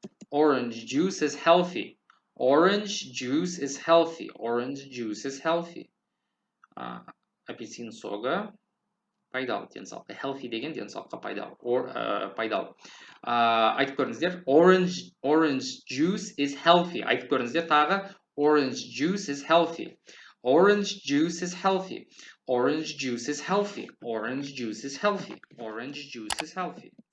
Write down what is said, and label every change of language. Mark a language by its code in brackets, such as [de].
[en] Orange juice is healthy. Orange juice is healthy. Orange juice is healthy. [kk] Апельсин соғы пайдалы денсаулыққа. Healthy деген денсаулыққа пайдалы. Айтып көріңіздер. [en] Orange juice is healthy. [kk] Айтып көріңіздер тағы. [en] Orange juice is healthy. Orange juice is healthy. Orange juice is healthy. Orange juice is healthy. Orange juice is healthy.